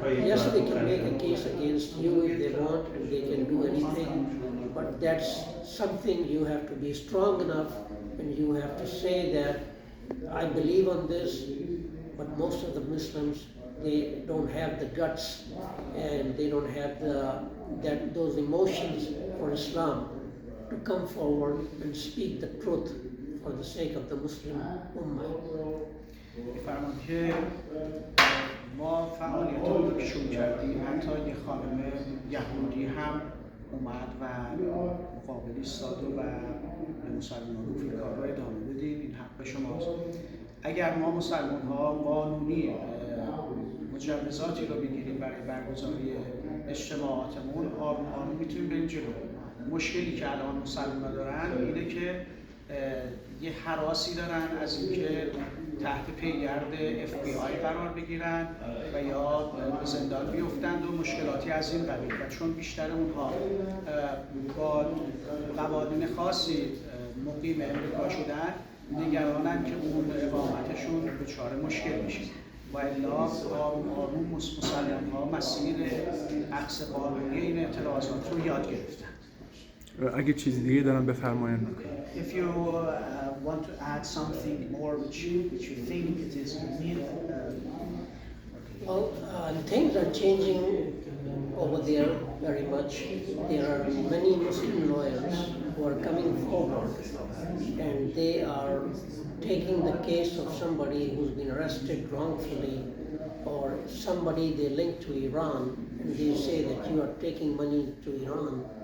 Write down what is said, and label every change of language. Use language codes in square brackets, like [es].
[en] Yes, they can make a case against you if they want, and they can do anything, but that's something you have to be strong enough, and you have to say that I believe on this, but most of the Muslims, they don't have the guts, and they don't have those emotions for Islam to come forward and speak the truth for the sake of the Muslim Ummah. [fa] می‌فرمایند که ما فعالیت‌هایی رو که شروع کردیم، حتی یه خانم یهودی هم اومد و مقابل ایستاد و به مسلمانان گفت این کار رو ادامه بدیم، این حق شماست. اگر ما مسلمان‌ها قانونی مجوزاتی رو بگیریم برای برگزاری اجتماعاتمون، آروم آروم میتونیم بریم جلو. مشکلی که الان مسلمان‌ها دارن اینه که یه هراسی دارن از اینکه تحت پیگرد FBI قرار بگیرن و یا به زندان بیفتند و مشکلاتی از این قبیل، و چون بیشتر اونها با قوانین خاصی مقیم امریکا شدن، نگرانن که اون اقامتشون دچار مشکل میشه و الا آروم آروم مسلمان‌ها مسیر عکس قانونی این اعتراضات رو یاد گرفتن. اگه چیز دیگه دارم بفرمایید. [en] If you want to add something more which you think it is needed. Well, things are changing over there very much. There are many Muslim lawyers who are coming forward, and they are taking the case of somebody who's been arrested wrongfully, or somebody they link to Iran, and they say that you are taking money to Iran.